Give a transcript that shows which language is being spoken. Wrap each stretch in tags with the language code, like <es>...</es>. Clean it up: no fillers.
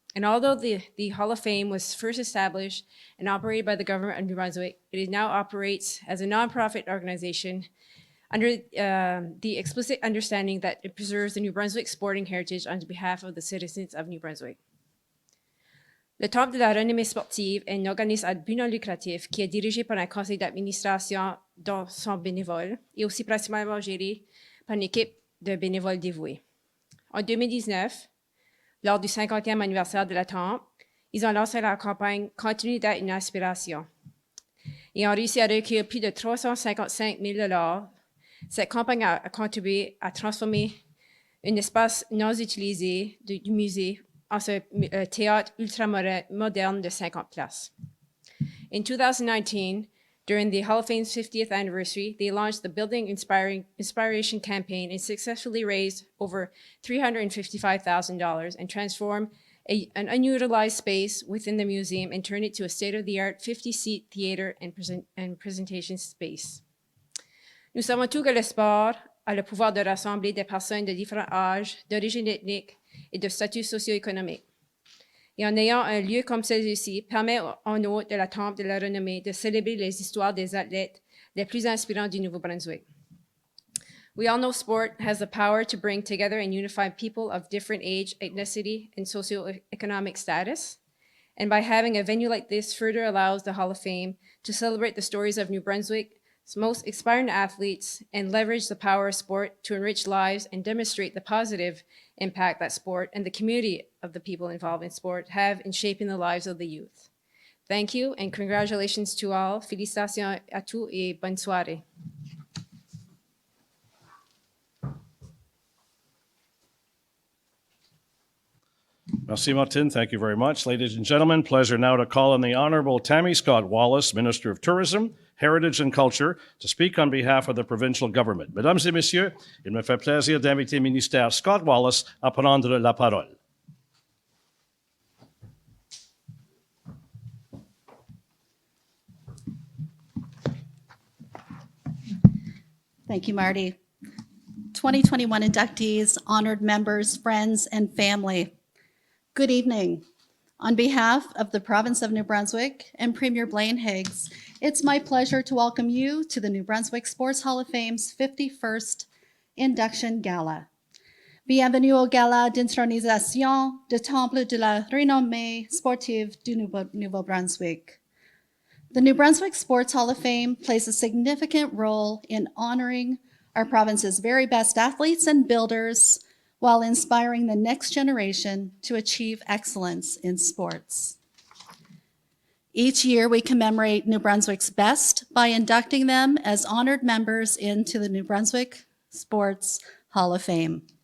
<en>And although the Hall of Fame was first established and operated by the government of New Brunswick, it now operates as a nonprofit organization under the explicit understanding that it preserves the New Brunswick sporting heritage on behalf of the citizens of New Brunswick.</en> <fr>Le Temple de la renommée sportive est un organisme à but non lucratif qui est dirigé par un conseil d'administration dont sont bénévoles et aussi principalement géré par une équipe de bénévoles dévoués. En 2019, lors du 50e anniversaire de la Temple, ils ont lancé la campagne « Continue d'être une inspiration » et ont réussi à recueillir plus de 355 000 $. Cette campagne a contribué à transformer un espace non utilisé du musée en ce théâtre ultra-moderne de 50 places.</fr> <en>In 2019, during the Hall of Fame's 50th anniversary, they launched the Building Inspiration campaign and successfully raised over $355,000 and transformed an unutilized space within the museum and turned it to a state-of-the-art 50-seat theater and presentation space.</en> <fr>Nous savons tous que le sport a le pouvoir de rassembler des personnes de différents âges, d'origine ethnique et de statut socio-économique. Et en ayant un lieu comme celui-ci, permet en hôte de la Temple de la renommée de célébrer les histoires des athlètes les plus inspirants du Nouveau-Brunswick.</fr> <en>We all know sport has the power to bring together and unify people of different age, ethnicity, and socioeconomic status. And by having a venue like this further allows the Hall of Fame to celebrate the stories of New Brunswick's most inspiring athletes and leverage the power of sport to enrich lives and demonstrate the positive impact that sport and the community of the people involved in sport have in shaping the lives of the youth. Thank you and congratulations to all.</en> <fr>Félicitations à tous et bonne soirée. Merci, Martine.</fr> <en>Thank you very much. Ladies and gentlemen, pleasure now to call on the Honorable Tammy Scott Wallace, Minister of Tourism, Heritage and Culture, to speak on behalf of the provincial government.</en> <fr>Mesdames et messieurs, il me fait plaisir d'inviter le ministère Scott Wallace à prendre la parole.</fr> <en>Thank you, Marty. 2021 inductees, honored members, friends, and family. Good evening. On behalf of the province of New Brunswick and Premier Blaine Higgs, it's my pleasure to welcome you to the New Brunswick Sports Hall of Fame's 51st Induction Gala.</en> <fr>Bienvenue au Gala d'intronisation du Temple de la renommée sportive du Nouveau-Brunswick.</fr> <en>The New Brunswick Sports Hall of Fame plays a significant role in honoring our province's very best athletes and builders while inspiring the next generation to achieve excellence in sports. Each year, we commemorate New Brunswick's best by inducting them as honored members into the New Brunswick Sports Hall of Fame.</en>